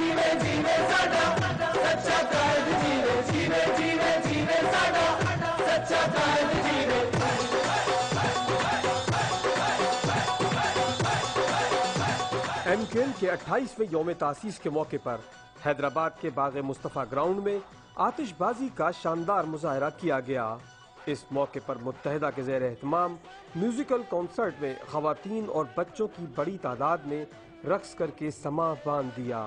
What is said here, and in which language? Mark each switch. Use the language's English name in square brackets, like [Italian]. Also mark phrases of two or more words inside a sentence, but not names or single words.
[Punjabi] جیوے ساڈا سچا قائد جیوے جیوے جیوے جیوے ساڈا سچا قائد جیوے [Urdu] ایم کیو ایم کے 28ویں یوم تاسیس کے موقع پر حیدرآباد کے باغ مصطفیٰ گراؤنڈ میں آتش بازی کا شاندار مظاہرہ کیا گیا۔ اس موقع پر متحدہ کے زیر اہتمام میوزیکل کنسرٹ میں خواتین اور بچوں کی بڑی تعداد نے رقص کر کے سماں باندھ دیا۔